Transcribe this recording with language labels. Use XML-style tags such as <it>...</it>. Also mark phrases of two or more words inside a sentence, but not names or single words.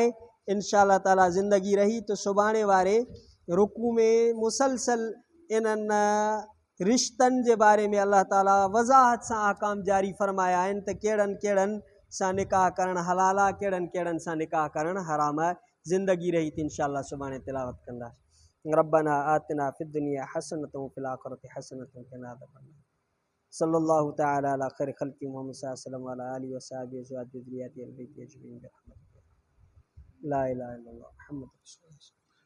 <ar>إن شاء الله</ar> <sd>ताला ज़िंदगी रही त सुभाणे वारे रुकू में मुसलसल इन्हनि रिश्तनि जे बारे में अल्लाह ताला वज़ाहत सां अहकाम जारी फ़रमाया आहिनि त कहिड़नि कहिड़नि सां निकाह करणु हलाल आहे, कहिड़नि कहिड़नि सां निकाह करणु हराम आहे। ज़िंदगी रही त</sd> <ar>إن شاء الله</ar> <sd>सुभाणे तिलावत कंदासीं।</sd> <ar>ربنا آتنا في الدنيا حسنة وفي الآخرة حسنة وقنا عذاب النار. صلى الله تعالى على خير خلق محمد صلى الله عليه وعلى آله وصحبه وذريته أجمعين برحمتك لا إله إلا الله محمد رسول الله.</ar>